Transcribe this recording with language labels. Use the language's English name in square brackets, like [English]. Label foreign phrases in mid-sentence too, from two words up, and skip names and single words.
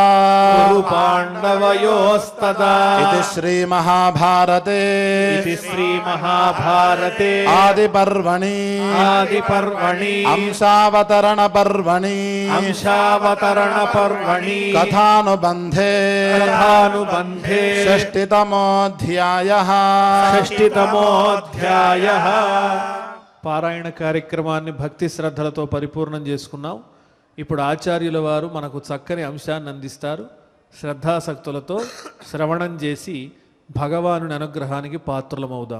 [Sanskrit] कुरु पाण्डवयोस्तदा इति श्रीमहाभारते इति श्रीमहाभारते आदिपर्वणि आदिपर्वणि अंशावतरणपर्वणि अंशावतरणपर्वणि कथानुबन्धे कथानुबन्धे షష్టితమోధ్యాయః షష్టితమోధ్యాయః. [Telugu] పారాయణ కార్యక్రమాన్ని భక్తి శ్రద్ధలతో పరిపూర్ణం చేసుకున్నాం. ఇప్పుడు ఆచార్యుల వారు మనకు చక్కని అంశాన్ని అందిస్తారు. శ్రద్ధాసక్తులతో శ్రవణం చేసి భగవానుని అనుగ్రహానికి పాత్రులమవుదాం.